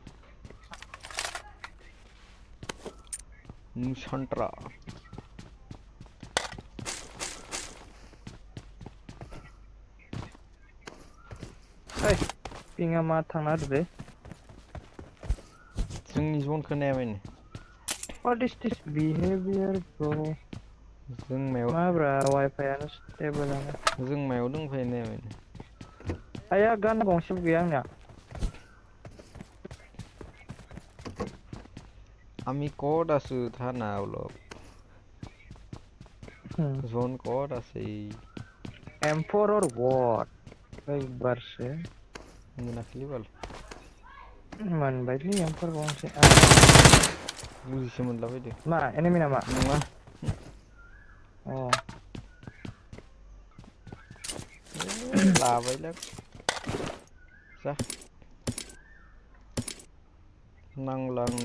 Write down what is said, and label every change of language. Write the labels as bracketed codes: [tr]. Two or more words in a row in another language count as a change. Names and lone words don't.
[brx] ओइ पिंआ मा थांना होदोलै जोंनि जनखौ नाया माने [en] What is this behavior bro [brx] जों मायाव मा ब्रा वाइफाइआनो स्टेबलानो जों मायाव दंफायो नाया माने आया गान गंसेबो गैया आंनिया [as] আমি ক'ত আছো থানা অলপ জোন ক'ত আছে [en] M4 or what बारसे [brx] मोनाखैलै बाल मोनबायलै M4 गंसे बुजिसो मोनलाबायदो मा एनिमि नामा नङा अ लाबायलै जा नांला आंनो